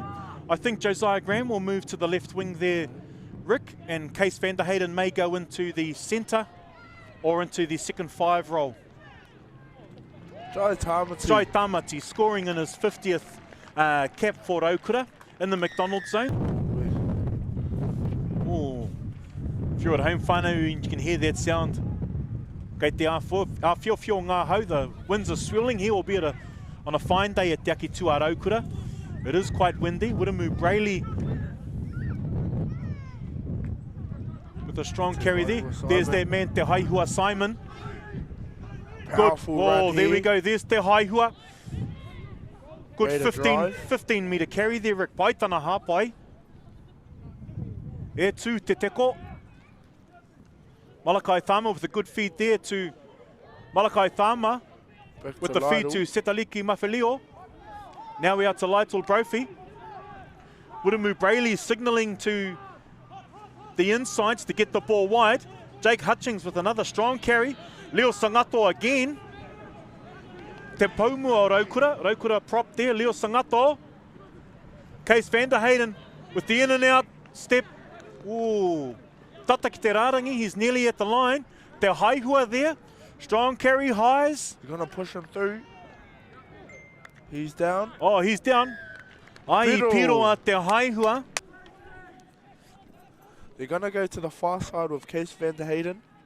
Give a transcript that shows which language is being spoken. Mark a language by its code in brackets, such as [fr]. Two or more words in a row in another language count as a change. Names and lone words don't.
[en] I think Josiah Graham will move to the left wing there, Rick, and Case van der Hayden may go into the centre or into the second 5 role. Jai Tamati. Jai Tamati scoring in his 50th cap for Rotorua in the McDonald's zone. Oh, if you're at home whānau, you can hear that sound. [mi] Kei te awhiowhio ngā hau, [en] the winds are swirling here, albeit on a fine day at Te Aki Tua Rotorua. It is quite windy. Wiramu Brayley with a strong carry there. There's that man, Te Haihua Simon. Powerful good. Oh, there we go. There's Te Haihua. Good 15 metre carry there, Rick. [mi] Paitana Hapai. E tū te teko. [en] Malakai Thama with a good feed there to Malakai Thama. With the feed to Setaliki Mawheleo. Now we are to Lytle Brophy. Wiramu Brayley signalling to the insides to get the ball wide. Jake Hutchings with another strong carry. Leo Sangato again. [mi] Te Paumu o Rotorua. [en] Rotorua prop there. Leo Sangato. Case van der Hayden with the in and out step. [mi] Ooh. Tata ki te Rārangi. [en] He's nearly at the line. Te Haihua there. Strong carry, highs. You're going to push him through. He's down. Oh, he's down. [mi] Ai Piro a Te Haihua. [en] They're going to go to the far side with Case van der Hayden.